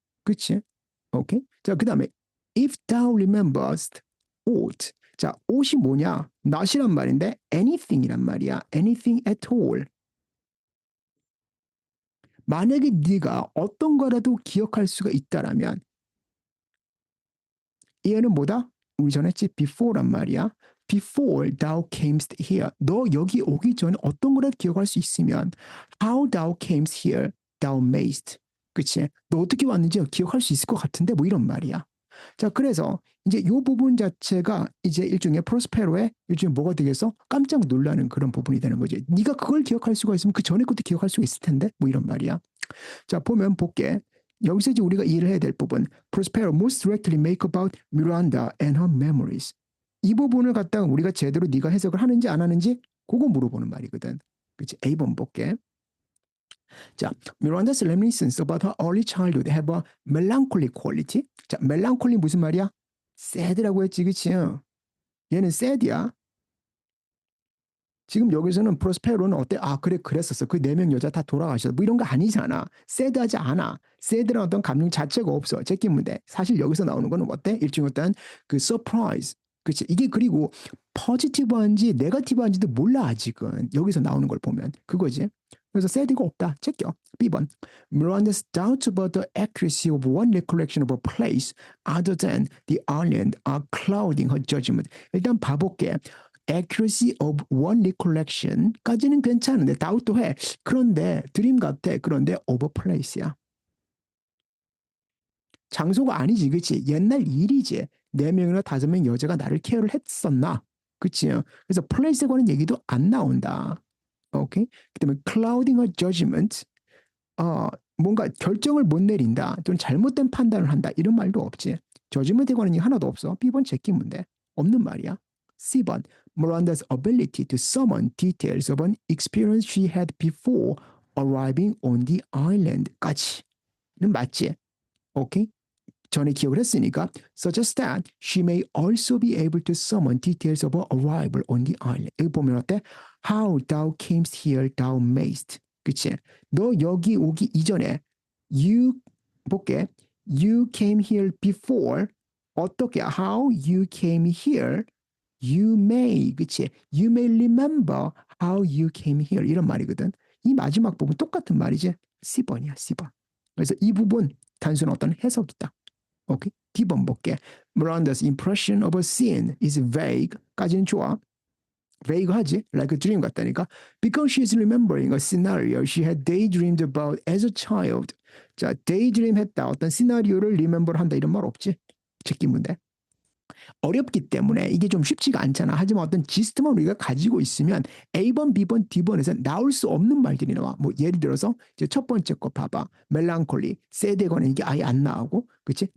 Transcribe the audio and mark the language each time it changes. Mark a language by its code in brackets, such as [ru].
[ko] 그치? 오케이? 자, 그 다음에 [en] if thou rememberst aught. [ko] 자, aught이 뭐냐? not이란 말인데 anything이란 말이야. [en] anything at all. [ko] 만약에 네가 어떤 거라도 기억할 수가 있다라면 얘는 뭐다? 우리 전에 했지? before란 말이야. [en] Before thou camest here. [ko] 너 여기 오기 전에 어떤 거라도 기억할 수 있으면 [en] how thou camest here thou mayst. [ko] 그치? 너 어떻게 왔는지 기억할 수 있을 것 같은데 뭐 이런 말이야. 자, 그래서 이제 이 부분 자체가 이제 일종의 프로스페로의 일종의 뭐가 되겠어? 깜짝 놀라는 그런 부분이 되는 거지. 네가 그걸 기억할 수가 있으면 그 전에 것도 기억할 수가 있을 텐데 뭐 이런 말이야. 자, 보면 볼게. 여기서 이제 우리가 이해를 해야 될 부분. [en] Prospero most directly make about Miranda and her memories. [ko] 이 부분을 갖다가 우리가 제대로 네가 해석을 하는지 안 하는지 그거 물어보는 말이거든. 그치? A번 볼게. [en] 자, Miranda's reminiscence about her early childhood have a melancholy quality. [ko] 자, melancholy 무슨 말이야? sad라고 했지, 그치? 얘는 sad이야. 지금 여기서는 프로스페로는 어때? 아, 그래, 그랬었어. 그 4명 여자 다 돌아가셨어. 뭐 이런 거 아니잖아. 새드하지 않아. 새드란 어떤 감정 자체가 없어. 제끼문데. 사실 여기서 나오는 거는 어때? 일종의 어떤 그 서프라이즈. 그치? 이게 그리고 포지티브한지 네거티브한지도 몰라, 아직은. 여기서 나오는 걸 보면. 그거지. 그래서 새드가 없다. 제껴. B번. [en] Miranda's doubts about the accuracy of one recollection of a place other than the island are clouding her judgment. [ko] 일단 봐볼게. [en] accuracy of one recollection [ko] 까지는 괜찮은데 doubt도 해. 그런데 드림 같아. 그런데 of a place야. 장소가 아니지, 그치? 옛날 일이지. 4명이나 5명 여자가 나를 케어를 했었나? 그치? 그래서 place에 관한 얘기도 안 나온다. 오케이? 그다음에 clouding a judgment. 뭔가 결정을 못 내린다. 또는 잘못된 판단을 한다. 이런 말도 없지. judgment에 관한 얘기 하나도 없어. B번 제끼문데. 없는 말이야. C번. [en] Miranda's ability to summon details of an experience she had before arriving on the island [ko] 까지는 맞지. 오케이? 전에 기억을 했으니까 [en] suggests that she may also be able to summon details of her arrival on the island. [ko] 여기 보면 어때? [en] How thou camest here thou mayst. [ko] 그치? 너 여기 오기 이전에 you 볼게. [en] You came here before. 어떻게? How you came here you may. [ko] 그치? [en] You may remember how you came here. [ko] 이런 말이거든. 이 마지막 부분 똑같은 말이지. C번이야, C번. 그래서 이 부분 단순한 어떤 해석이다. 오케이. D번 볼게. [en] Miranda's impression of a scene is vague. [ko] 까지는 좋아. [en] vague하지? Like a dream [ko] 같다니까. [en] Because she is remembering a scenario she had daydreamed about as a child. [ko] 자, daydream 했다. 어떤 시나리오를 remember 한다. 이런 말 없지? 제끼문데. 어렵기 때문에 이게 좀 쉽지가 않잖아. 하지만 어떤 지스트만 우리가 가지고 있으면 A번, B번, D번에서 나올 수 없는 말들이 나와. 뭐 예를 들어서 이제 첫 번째 거 봐봐. 멜랑콜리, 새드에 관한 얘기 아예 안 나오고, 그치?